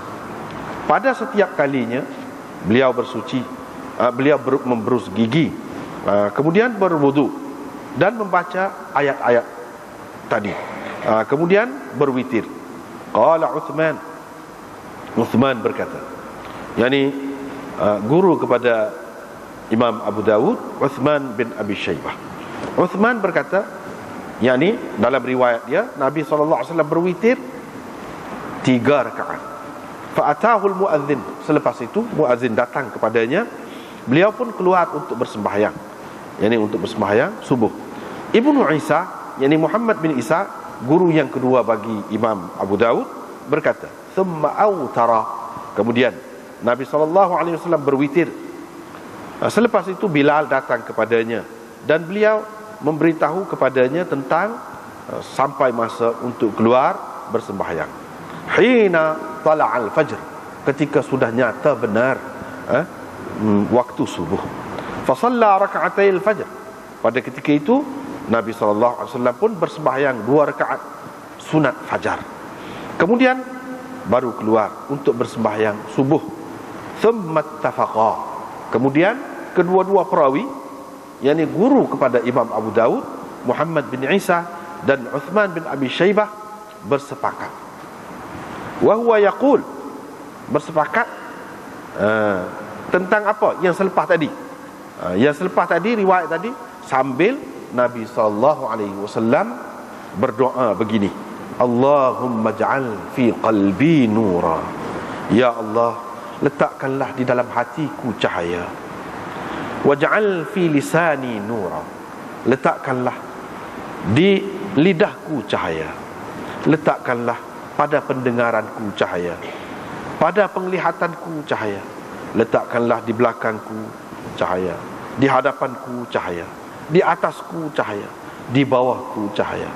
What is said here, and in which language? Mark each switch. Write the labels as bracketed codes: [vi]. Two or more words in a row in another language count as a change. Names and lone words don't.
[ms] Pada setiap kalinya beliau bersuci, beliau memberus gigi, kemudian berwudu dan membaca ayat-ayat tadi, kemudian berwitir. [ar] قال عثمان [ms] berkata, yakni guru kepada Imam Abu Dawud, Uthman bin Abi Shaybah. Uthman berkata, yakni dalam riwayat dia, Nabi SAW berwitir 3 rakaat. [ar] فأتاه المؤذن, [ms] selepas itu muadzin datang kepadanya, beliau pun keluar untuk bersembahyang, yakni untuk bersembahyang subuh. Ibnu Isa, yakni Muhammad bin Isa, guru yang kedua bagi Imam Abu Dawud, berkata, [ar] ثم أوتر, [ms] kemudian Nabi SAW berwitir. Selepas itu Bilal datang kepadanya dan beliau memberitahu kepadanya tentang sampai masa untuk keluar bersembahyang. [ar] حين طلع الفجر, [ms] ketika sudah nyata benar waktu subuh. [ar] فصلى ركعتي الفجر, [ms] pada ketika itu Nabi SAW pun bersembahyang 2 rakaat sunat fajar. Kemudian baru keluar untuk bersembahyang subuh. [ar] ثم اتفقا, [ms] kemudian kedua-dua perawi, yakni guru kepada Imam Abu Dawud, Muhammad bin Isa dan Uthman bin Abi Shaybah, bersepakat. [ar] وهو يقول, [ms] bersepakat tentang apa yang selepas tadi. Yang selepas tadi, riwayat tadi, sambil Nabi SAW berdoa begini, [ar] اللهم اجعل في قلبي نورا. [ms] Ya Allah, letakkanlah di dalam hatiku cahaya. [ar] واجعل في لساني نورا. [ms] Letakkanlah di lidahku cahaya. Letakkanlah pada pendengaranku cahaya, pada penglihatanku cahaya. Letakkanlah di belakangku cahaya, di hadapanku cahaya, di atasku cahaya, di bawahku cahaya.